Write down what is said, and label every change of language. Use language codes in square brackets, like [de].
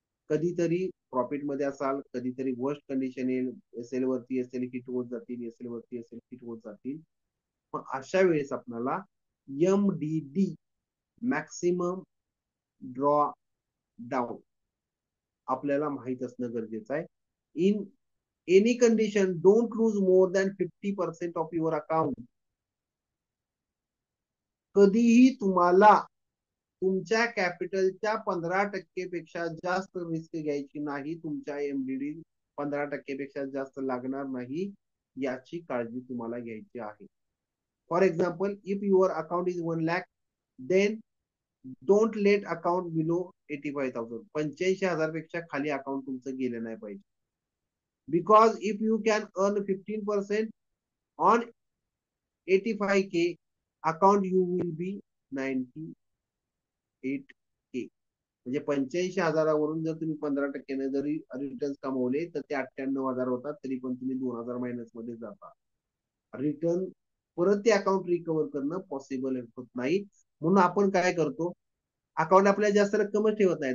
[mr] कधीतरी प्रॉफिट मध्ये असाल, कधीतरी वर्स्ट कंडिशन येईल, एसएल वरती एसएल हिट होत जातील, एसएल वरती एसएल हिट होत जातील. पण अशा वेळेस आपल्याला MDD, मॅक्सिमम ड्रॉ डाऊन, आपल्याला माहित असणं गरजेचं आहे. [en] In any condition don't lose more than 50% of your account. [mr] कधीही तुम्हाला तुमच्या कॅपिटलच्या 15% पेक्षा जास्त रिस्क घ्यायची नाही. तुमच्या MDD 15% पेक्षा जास्त लागणार नाही, याची काळजी तुम्हाला घ्यायची आहे. [en] For example, if your account is 1 lakh, then don't let account below 85,000. [mr] 85,000 पेक्षा खाली अकाउंट तुमचं गेलं नाही पाहिजे. [en] Because if you can earn 15% on 85K, account you will be 98K. [mr] म्हणजे 85,000वरून जर तुम्ही 15%ने जरी रिटर्न कमवले तर ते 98,000 होतात, तरी पण तुम्ही 2,000 मायनस मध्ये जाता. रिटर्न परत ते अकाउंट रिकव्हर करणं पॉसिबल होत नाही. म्हणून आपण काय करतो, अकाउंट आपल्याला जास्त रक्कमच ठेवत नाही.